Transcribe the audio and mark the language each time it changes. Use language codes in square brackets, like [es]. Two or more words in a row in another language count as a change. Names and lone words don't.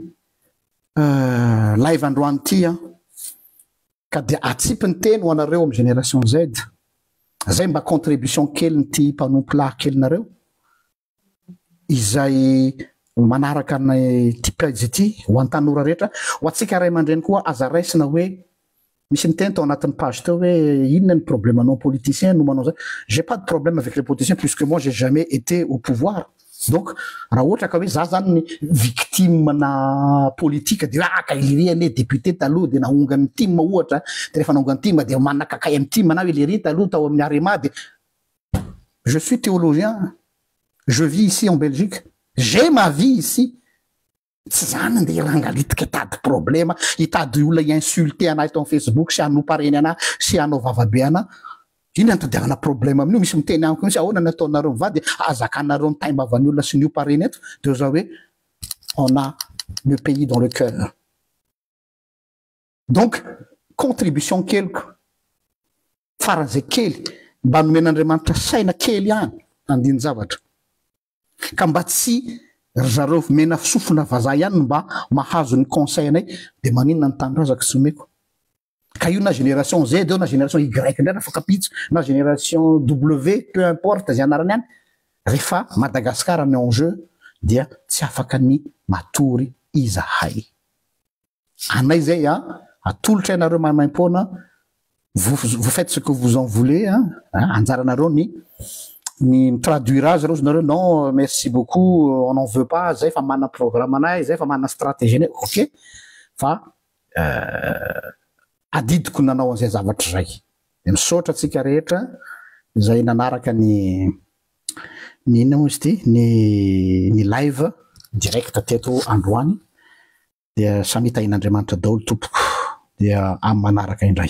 [mg] live androany ty ka dia atsipy ny teny ho anareo amy [fr] génération Z [mg] zay mba contribution kely ny ty mpanompo-lahy kelynareo izay manaraka ny ty page ity ho an-tanora rehetra ho atsika ray aman-dreny koa aza raisina hoe misy ny teny tao anatin'ny page teo hoe inona ny problème anao politicien no manao zay [fr] j'ai pas de problème avec les politiciens puisque moi j'ai jamais été au pouvoir donc [mg] raha ohatra ka hoe za zany ny victime na politique de ka iliriany député taloha de nahongany team ohatra de rehefa nahongany team de manakakay amy team na ilery taloha tao amin'ny arema de [fr] je suis théologien, je vis ici en Belgique, j'ai ma vie ici. [mg] Tsy zany andeha rangalitika hitady problema, hitady olona insulté anahy eto amin'ny Facebook, sy hanopareny anahy, sy hanao vavabe anahy. Ino antadiavana problema amin'io? Misy miteny amiko mihitsy ahoana nataonareo mivady, azakanareo ny taimbavan'ny olona sy ny opareny eto. De za hoe [fr] on a le pays dans le cœur. [mg] Donc contribution keliko faran'izay kely mba nomen'Andriamanitra saina kely ihany andiny zavatra, ka mba tsy zareo mena sofina vazaha ihany mba mahazo ny conseil anay, de maninona ny tanindrazaka tsy omeko. Ka io na [fr] génération Z [mg] eo na [fr] génération Y [mg] ndray afaka pitso, na [fr] génération W, peu importe [mg] zay anarany ihany, rehefa Madagasikara ny enjeu dia tsy afaka ny matory izahay. Anay zay atolotra ianareo maimaim-poana, [fr] vous faites ce que vous en voulez, [mg] anjaranareo ni [fr] traduire [mg] azy reo nareo, [fr] non merci beaucoup, on n'en veut pas, [mg] zay fa mana programme anay, zay fa mana stratégie anay, ok, fa adidiko nanao an'izay zavatra zay. De misaotra atsika rehetra zay nanaraka ny inona moa izy ty, ny live direct teto androany, dia samy hitahin'Andriamanitra daholo tompoko, dia amin'ny manaraka indray.